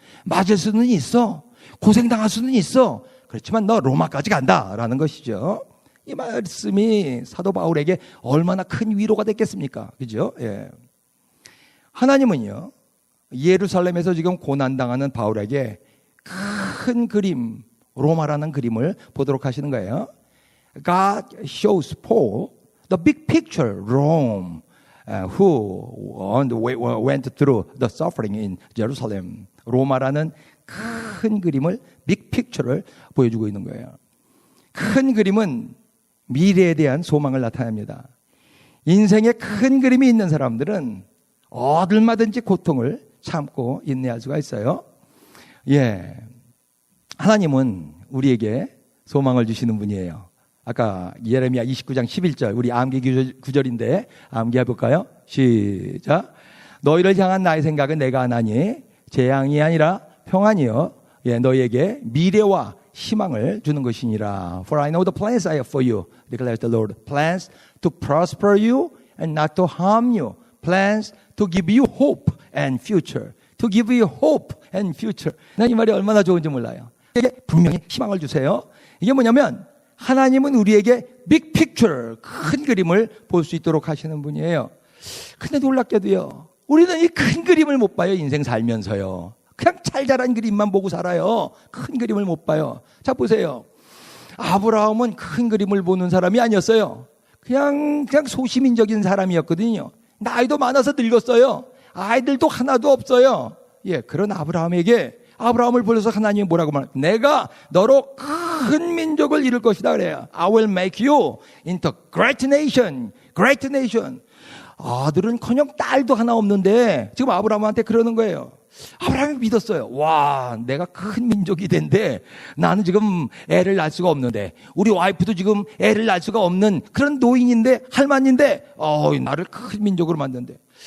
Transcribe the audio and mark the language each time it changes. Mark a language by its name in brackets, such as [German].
[Korean] 맞을 수는 있어. 고생당할 수는 있어. 그렇지만 너 로마까지 간다라는 것이죠. 이 말씀이 사도 바울에게 얼마나 큰 위로가 됐겠습니까? 그죠? 예. 하나님은요, 예루살렘에서 지금 고난당하는 바울에게 큰 그림, 로마라는 그림을 보도록 하시는 거예요. [English] God shows Paul the big picture, Rome, who went through the suffering in Jerusalem. [Korean] 로마라는 큰 그림을, 빅 픽처를 보여주고 있는 거예요. 큰 그림은 미래에 대한 소망을 나타냅니다. 인생에 큰 그림이 있는 사람들은 얼마든지 고통을 참고 인내할 수가 있어요. 예, 하나님은 우리에게 소망을 주시는 분이에요. 아까 예레미야 29장 11절 우리 암기 구절인데 암기해 볼까요? 시작. 너희를 향한 나의 생각은 내가 하나니 재앙이 아니라 평안이요. 예, 너희에게 미래와 희망을 주는 것이니라. [English] For I know the plans I have for you, declares the Lord. Plans to prosper you and not to harm you. Plans to give you hope and future. To give you hope and future. [Korean] 난 이 말이 얼마나 좋은지 몰라요. 이게 분명히 희망을 주세요. 이게 뭐냐면 하나님은 우리에게 big picture, 큰 그림을 볼 수 있도록 하시는 분이에요. 근데 놀랍게도요, 우리는 이 큰 그림을 못 봐요. 인생 살면서요. 그냥 잘 자란 그림만 보고 살아요. 큰 그림을 못 봐요. 자, 보세요. 아브라함은 큰 그림을 보는 사람이 아니었어요. 그냥 소시민적인 사람이었거든요. 나이도 많아서 늙었어요. 아이들도 하나도 없어요. 예, 그런 아브라함을 불러서 하나님이 뭐라고 말해요? 내가 너로 큰 민족을 이룰 것이다 그래요. [English] I will make you into great nation. Great nation. [Korean] 아들은커녕 딸도 하나 없는데 지금 아브라함한테 그러는 거예요. 아브라함이 믿었어요. 와, 내가 큰 민족이 된데 나는 지금 애를 낳을 수가 없는데 우리 와이프도 지금 애를 낳을 수가 없는 그런 노인인데 할머니인데 나를 큰 민족으로 만든대.